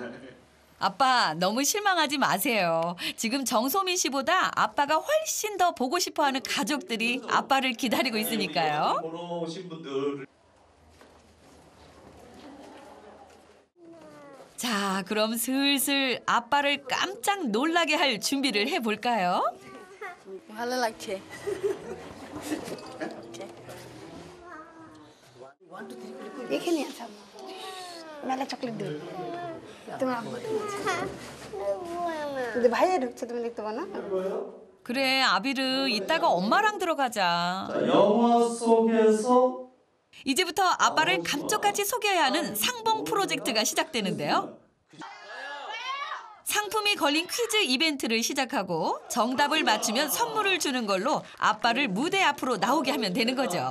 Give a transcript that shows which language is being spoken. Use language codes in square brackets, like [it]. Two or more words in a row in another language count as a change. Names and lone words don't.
[ko] 아빠 너무 실망하지 마세요. 지금 정소민 씨보다 아빠가 훨씬 더 보고 싶어하는 가족들이 아빠를 기다리고 있으니까요. 보러 오신 분들 자, 그럼 슬슬 아빠를 깜짝 놀라게 할 준비를 해볼까요? [bn] ভালো লাগছে। এখানে আছে মেলা চকলেট দেবে তোমার আব্বু 근데 ভাইয়া ঢুকছে তুমি দেখতে পাও না? [ko] 그래, 아비르 이따가 엄마랑 들어가자. 영화 속에서 이제부터 아빠를 감쪽같이 속여야 하는 상봉 프로젝트가 시작되는데요. 상품이 걸린 퀴즈 이벤트를 시작하고 정답을 맞추면 선물을 주는 걸로 아빠를 무대 앞으로 나오게 하면 되는 거죠.